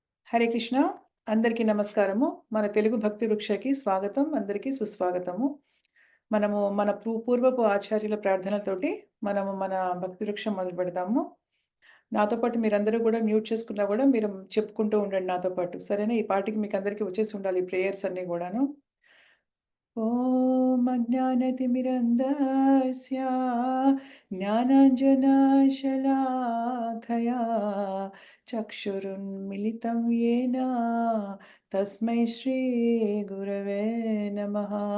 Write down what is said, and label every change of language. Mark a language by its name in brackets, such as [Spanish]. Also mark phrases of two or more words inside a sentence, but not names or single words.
[Telugu] హరే కృష్ణ. అందరికీ నమస్కారము. మన తెలుగు భక్తి వృక్షకి స్వాగతం. అందరికీ సుస్వాగతము. మనము మన పూర్వపు ఆచార్యుల ప్రార్థనతోటి మనము మన భక్తి వృక్షం మొదలుపెడదాము. నాతో పాటు మీరందరూ గూడా మ్యూట్ చేసుకున్నా గూడా మీరు చెప్పుకుంటూ ఉండండి నాతో పాటు. సరేనా? ఈ పాటికి మీకందరికీ వచ్చేసి ఉండాలి ఈ ప్రేయర్స్ అన్నీ గూడాను. [Sanskrit] ॐ अज्ञानतिमिरन्धस्य ज्ञानाञ्जनशलाखया चक्षुरुन्मिलितं येन तस्मै श्रीगुरवे नमः।